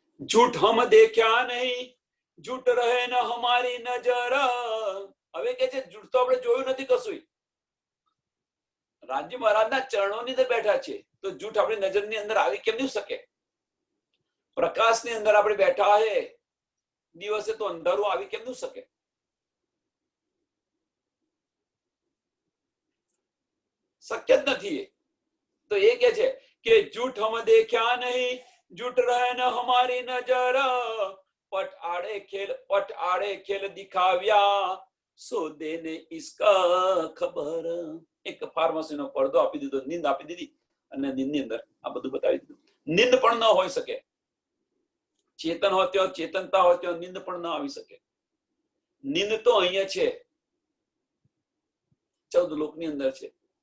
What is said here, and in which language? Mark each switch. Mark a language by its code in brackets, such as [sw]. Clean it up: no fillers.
[hi] झूठ हम देख्या नहीं झूठ रहे न हमारी नजर. [gu] હવે કે છે झूठ તો આપણે જોયું નથી કશું. રાજ્ય મહારાજના ચરણોની અંદર બેઠા છે તો झूठ આપણી નજરની અંદર આવી કેમ નહીં શકે? પ્રકાશની અંદર આપણે બેઠા હે, દિવસે તો અંધારું આવી કેમ નહીં શકે? શક્ય જ નથી. તો એ કે છે કે [hi] झूठ हम देख्या नहीं झूठ रहे न हमारी नजर पट आड़े खेल दिखाव्या સો દેને ઇસકા ખબર. [gu] એક ફાર્મસીનો પડદો આપી દીધો, નીંદ આપી દીધી અને નીંદની અંદર આ બધું બતાવી દીધું. નીંદ પણ ન હોઈ શકે. ચેતન હોય ત્યાં, ચેતનતા હોય ત્યાં નીંદ પણ ન આવી શકે. નીંદ તો અહીંયા છે, 14 લોકની અંદર છે.